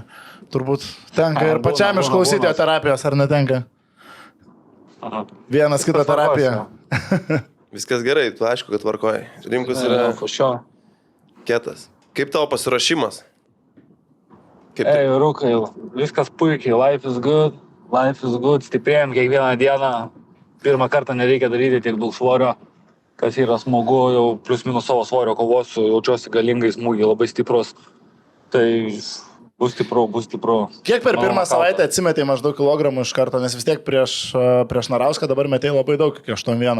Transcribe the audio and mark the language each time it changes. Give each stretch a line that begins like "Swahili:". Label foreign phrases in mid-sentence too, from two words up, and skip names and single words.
Lithuanian: Turbūt tenka ir pačiam išklausyti jo terapijos, ar netenka? Vienas kito terapija. Viskas gerai, tu aišku, kad tvarkoji. Rimkus yra kietas. Kaip tavo pasiruošimas? Ei, Rūkai, viskas puikiai,
English: life is good,
Lithuanian: stiprėjom kiekvieną dieną. Pirmą kartą nereikia daryti tiek daug svorio, kas yra smagu, jau plius minus savo svorio kovosiu, jaučiuosi galingai, smūgiai labai stiprus. Tai bus stipru. Kiek per pirmą savaitę atsimetė maždaug kilogramų iš karto, nes vis tiek prieš Narauską dabar metėjai labai daug, iki 8-1.